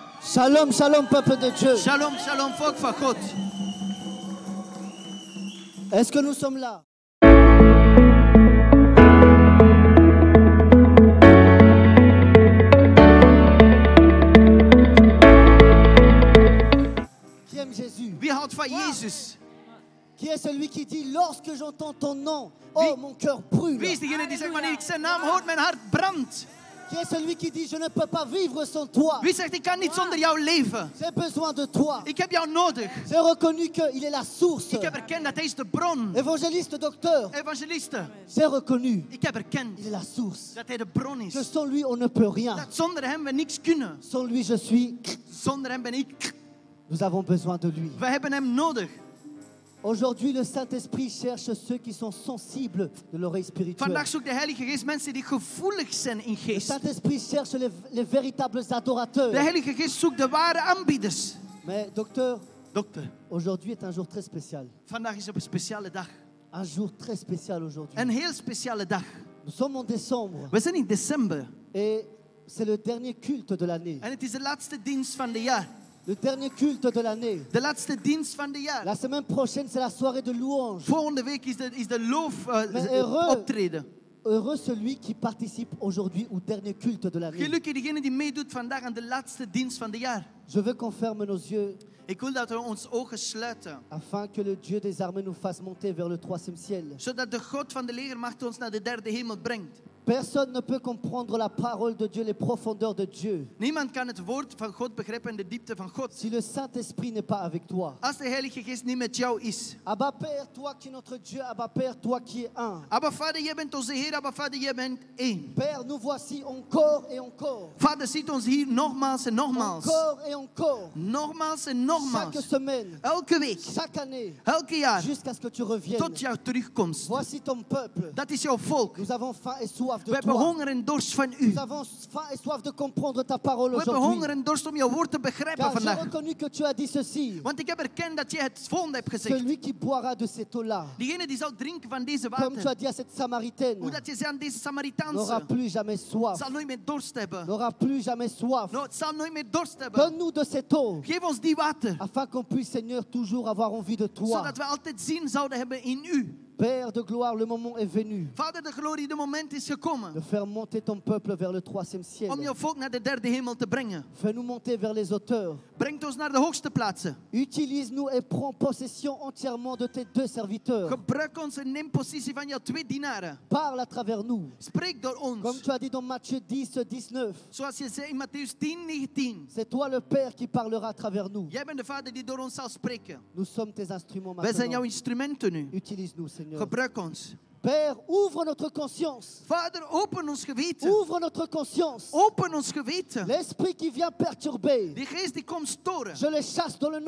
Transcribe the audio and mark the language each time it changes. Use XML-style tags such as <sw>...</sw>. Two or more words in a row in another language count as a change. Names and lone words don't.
<he>Shalom, shalom,</he> <fr>peuple de Dieu.</fr> <he>Shalom, shalom,</he> <nl>volk van God.</nl> <fr>Est-ce que nous sommes là? Qui aime Jésus?</fr> <nl>Wie houdt van Jezus?</nl> <fr>Qui est celui qui dit, lorsque j'entends ton nom, oh, mon cœur brûle?</fr> <nl>Wie is degene die zegt, wanneer ik zijn naam hoor, mijn hart brandt?</nl> <fr>Qui est celui qui dit, je ne peux pas vivre sans toi?</fr> <nl>Wie zegt, ik kan niet zonder jou leven?</nl> <fr>J'ai besoin de toi.</fr> <nl>Ik heb jou nodig.</nl> <fr>J'ai reconnu qu'il est la source.</fr> <nl>Ik heb erkend dat hij is de bron.</nl> <fr>Évangéliste, docteur.</fr> <nl>Evangeliste.</nl> <fr>J'ai reconnu.</fr> <nl>Ik heb erkend</nl> <fr>Il est la source.</fr> <nl>dat hij de bron is.</nl> <fr>Que sans lui, on ne peut rien.</fr> <nl>Dat zonder hem we niks kunnen.</nl> <fr>Sans lui, je suis.</fr> <nl>Zonder hem ben ik.</nl> <fr>Nous avons besoin de lui.</fr> <nl>We hebben hem nodig.</nl> <fr>Aujourd'hui, le Saint-Esprit cherche ceux qui sont sensibles de l'oreille spirituelle.</fr> <nl>Vandaag zoekt de Heilige Geest mensen die gevoelig zijn in</nl> <fr>Le</fr> <nl>geest.</nl> <fr>Saint-Esprit cherche les véritables adorateurs.</fr> <nl>De Heilige Geest zoekt de ware aanbieders.</nl> <fr>Mais docteur,</fr> <nl>Dokter,</nl> <fr>aujourd'hui est un jour très spécial.</fr> <nl>vandaag is op een speciale dag.</nl> <fr>Un jour très spécial aujourd'hui.</fr> <nl>Een heel speciale dag.</nl> <fr>Nous sommes en décembre</fr> <nl>We zijn in december.</nl> <fr>et c'est le dernier culte de l'année.</fr> <nl>En het is de laatste dienst van de jaar.</nl> <fr>Le dernier culte de l'année.</fr> <nl>De laatste dienst van de jaar.</nl> <fr>La semaine prochaine, c'est la soirée de louange.</fr> <nl>Volgende week is de loof</nl> <fr>Mais heureux,</fr> <nl>optreden.</nl> <fr>heureux celui qui participe aujourd'hui au dernier culte de l'année.</fr> <nl>Gelukkig degene die meedoet vandaag aan de laatste dienst van de jaar.</nl> <fr>Je veux qu'on ferme nos yeux</fr> <nl>Ik wil dat we ons ogen sluiten.</nl> <fr>afin que le Dieu des armées nous fasse monter vers le troisième ciel.</fr> <nl>Zodat de God van de legermacht ons naar de derde hemel brengt.</nl> <fr>Personne ne peut comprendre la parole de Dieu, les profondeurs de Dieu,</fr> <nl>Niemand kan het woord van God begrijpen en de diepte van God.</nl> <fr>si le Saint-Esprit n'est pas avec toi.</fr> <nl>Als de Heilige Geest niet met jou is.</nl> <fr>Abba Père, toi qui es notre Dieu, Abba Père, toi qui es un.</fr> <nl>Abba Vader, jij bent onze Heer. Abba Vader, jij bent één.</nl> <fr>Père, nous voici encore et encore.</fr> <nl>Vader ziet ons hier nogmaals en nogmaals.</nl> <fr>Encore et encore.</fr> <nl>Nogmaals en</nl> <fr>Chaque</fr> <nl>nogmaals.</nl> <fr>semaine,</fr> <nl>Elke week.</nl> <fr>chaque année,</fr> <nl>Elke jaar.</nl> <fr>jusqu'à ce que tu reviennes.</fr> <nl>Tot jouw terugkomst.</nl> <fr>Voici ton peuple.</fr> <nl>Dat is jouw volk.</nl> <fr>Nous avons faim et soif de</fr> <nl>We hebben</nl> <fr>toi.</fr> <nl>honger en dorst van u.</nl> <fr>Nous avons faim et soif de comprendre ta parole</fr> <nl>We hebben</nl> <fr>aujourd'hui.</fr> <nl>honger en dorst om jouw woord te begrijpen</nl> <fr>Car j'ai</fr> <nl>vandaag.</nl> <fr>reconnu que tu as dit ceci.</fr> <nl>Want ik heb erkend dat je het volgende hebt gezegd.</nl> <fr>Celui qui boira de cette eau-là,</fr> <nl>Diegene die zal drinken van deze</nl> <fr>comme tu as</fr> <nl>water.</nl> <fr>dit à cette Samaritaine,</fr> <nl>Hoe dat je zei aan deze</nl> <fr>n'aura</fr> <nl>Samaritaanse.</nl> <fr>plus jamais soif.</fr> <nl>Zal nooit meer dorst hebben.</nl> <fr>N'aura plus jamais soif.</fr> <nl>No, het zal nooit meer dorst hebben.</nl> <fr>Donne-nous de cette eau,</fr> <nl>Geef ons die water.</nl> <fr>afin qu'on puisse, Seigneur, toujours avoir envie de toi.</fr> <nl>Zodat we altijd zin zouden hebben in u.</nl> <fr>Père de gloire, le moment est venu</fr> <nl>Vader de glorie, de moment is gekomen.</nl> <fr>de faire monter ton peuple vers le troisième ciel.</fr> <nl>Om jouw volk naar de derde hemel te brengen.</nl> <fr>Fais-nous monter vers les auteurs.</fr> <nl>Brengt ons naar de hoogste plaatsen.</nl> <fr>Utilise-nous et prends possession entièrement de tes deux serviteurs.</fr> <nl>Gebruik ons en neem positie van jouw twee dienaren.</nl> <fr>Parle à travers nous.</fr> <nl>Spreek door</nl> <fr>Comme</fr> <nl>ons.</nl> <fr>tu as dit dans Matthieu 10, 19.</fr> <nl>Zoals je zei in Matthäus 10, 19.</nl> <fr>C'est toi le Père qui parlera à travers nous.</fr> <nl>Jij bent de Vader die door ons zal spreken.</nl> <fr>Nous sommes tes instruments</fr> <nl>Wij zijn jouw</nl> <fr>maintenant.</fr> <nl>instrumenten nu.</nl> <fr>Utilise-nous, Seigneur.</fr> <nl>Gebruik ons.</nl> <fr>Père, ouvre notre conscience.</fr> <nl>Vader, open ons geweten.</nl> <fr>Ouvre notre conscience.</fr> <nl>Open ons geweten.</nl> <fr>L'esprit qui vient perturber,</fr> <nl>Die geest die komt storen.</nl> <fr>je le chasse dans le nom</fr>